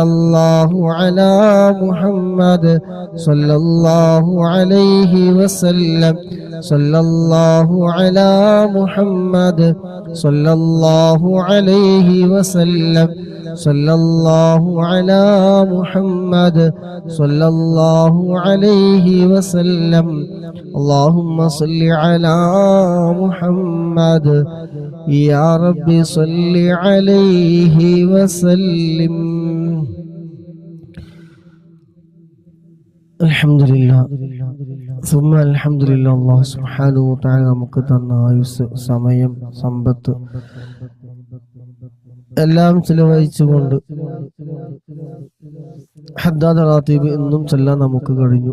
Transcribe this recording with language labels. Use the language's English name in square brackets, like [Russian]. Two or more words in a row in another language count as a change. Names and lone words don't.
[Arabic] الله على محمد صلى الله عليه وسلم صلى الله على محمد صلى الله عليه وسلم صلى الله على محمد صلى الله عليه وسلم اللهم صل على محمد يا رب صل عليه وسلم. الحمد لله ثم الحمد لله. الله سبحانه وتعالى [Malayalam] നമുക്ക് തന്ന ആയുസ്, സമയം, സമ്പത്ത് എല്ലാം ചിലവഴിച്ചുകൊണ്ട് ഹദ്ദാദ് റാത്തീബ് എന്നും ചൊല്ലാൻ നമുക്ക് കഴിഞ്ഞു.